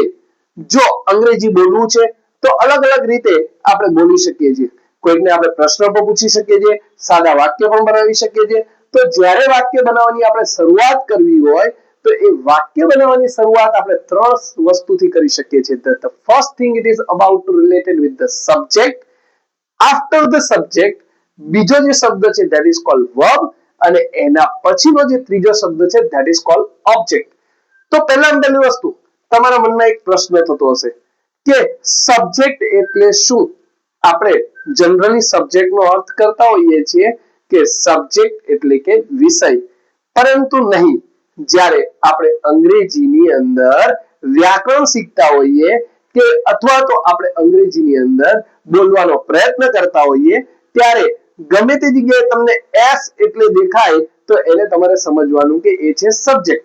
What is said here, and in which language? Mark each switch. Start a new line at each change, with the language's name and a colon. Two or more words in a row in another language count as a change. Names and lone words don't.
Gujarati: જો અંગ્રેજી બોલવું છે તો અલગ અલગ રીતે આપણે બોલી શકીએ છીએ. કોઈકને આપણે પ્રશ્ન પણ પૂછી શકીએ છીએ, સાદા વાક્ય પણ બનાવી શકીએ છીએ. તો જ્યારે વાક્ય બનાવવાની આપણે શરૂઆત કરવી હોય તો એ વાક્ય બનાવવાની શરૂઆત આપણે 3 વસ્તુથી કરી શકીએ છીએ.
English: The first thing it is about to related with the subject. After the subject
Gujarati: બીજો જે શબ્દ છે
English: that is called verb
Gujarati: અને એના પછીનો જે ત્રીજો શબ્દ છે
English: that is called object.
Gujarati: તો પહેલી વસ્તુ તમારા મનમાં એક પ્રશ્ન થતો હશે કે સબ્જેક્ટ એટલે શું? આપણે જનરલી સબ્જેક્ટનો અર્થ કરતા હોઈએ છીએ કે સબ્જેક્ટ એટલે કે વિષય, પરંતુ નહીં. જ્યારે આપણે અંગ્રેજીની અંદર વ્યાકરણ શીખતા હોઈએ કે અથવા તો આપણે અંગ્રેજીની અંદર બોલવાનો પ્રયત્ન કરતા હોઈએ ત્યારે ગમે તે જગ્યાએ તમને એસ એટલે દેખાય તો એને તમારે સમજવાનું કે એ છે સબ્જેક્ટ.